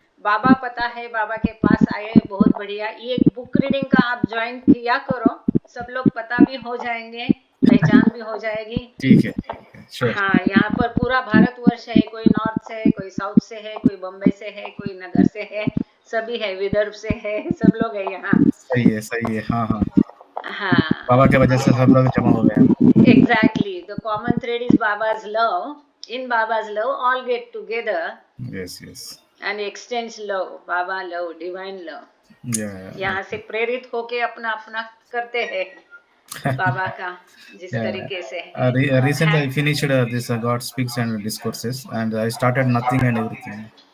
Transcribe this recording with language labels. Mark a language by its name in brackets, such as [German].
[Hindi] बाबा पता है, बाबा के पास आए, बहुत बढ़िया। ये बुक रीडिंग का आप ज्वाइन किया करो, सब लोग पता भी हो जाएंगे, पहचान भी हो जाएगी। ठीक है श्योर। हाँ, यहाँ पर पूरा भारतवर्ष है। कोई नॉर्थ से है, कोई साउथ से है, कोई बम्बई से है, कोई नगर से है, सभी है, विदर्भ से है, सब लोग है यहाँ। सही है। हाँ हाँ, हाँ, बाबा के वजह से सब लोग जमा हो गए। [English] exactly. The common thread is Baba's love. In Baba's love, all get together yes and extends love. Baba love, divine love. या [Hindi] यहाँ से प्रेरित होके अपना अपना करते हैं बाबा का जिस तरीके से [English] recently [Hindi] है। [English] I finished this God Speaks and Discourses, and I started Nothing and Everything.